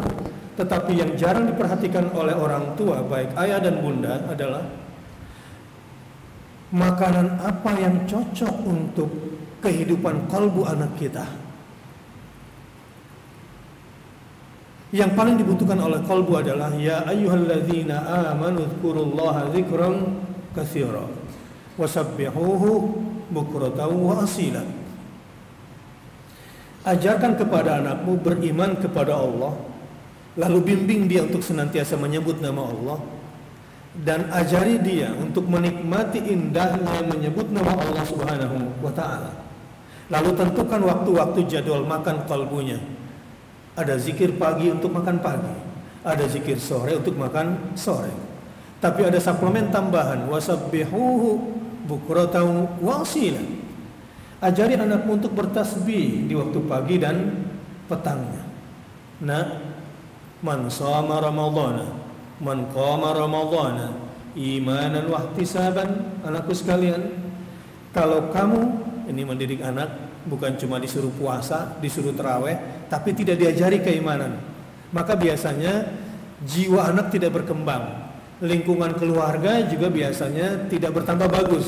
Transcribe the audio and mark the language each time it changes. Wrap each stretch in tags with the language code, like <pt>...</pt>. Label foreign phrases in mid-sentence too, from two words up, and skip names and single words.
<id>Tetapi yang jarang diperhatikan oleh orang tua, baik ayah dan bunda, adalah makanan apa yang cocok untuk kehidupan kalbu anak kita. Yang paling dibutuhkan oleh qalbu adalah</id> <ar>يا أيها الذين آمنوا اذكروا الله ذكرا كثيرا وسبحوه بكرة وأصيلا.</ar> <id>Ajarkan kepada anakmu beriman kepada Allah, lalu bimbing dia untuk senantiasa menyebut nama Allah, dan ajari dia untuk menikmati indahnya menyebut nama Allah</id> <ar>سبحانه وتعالى.</ar> <id>Lalu tentukan waktu-waktu jadwal makan qalbunya. Ada zikir pagi untuk makan pagi, ada zikir sore untuk makan sore. Tapi ada suplemen tambahan,</id> <ar>وسبحوه بكرة وأصيلا.</ar> <id>Ajari anakmu untuk bertasbih di waktu pagi dan petangnya. Nah,</id> <ar>من صام رمضان من قام رمضان إيمانا واحتسابا.</ar> <id>Anakku sekalian, kalau kamu ini mendidik anak, bukan cuma disuruh puasa, disuruh taraweh, tapi tidak diajari keimanan, maka biasanya jiwa anak tidak berkembang. Lingkungan keluarga juga biasanya tidak bertambah bagus.</id>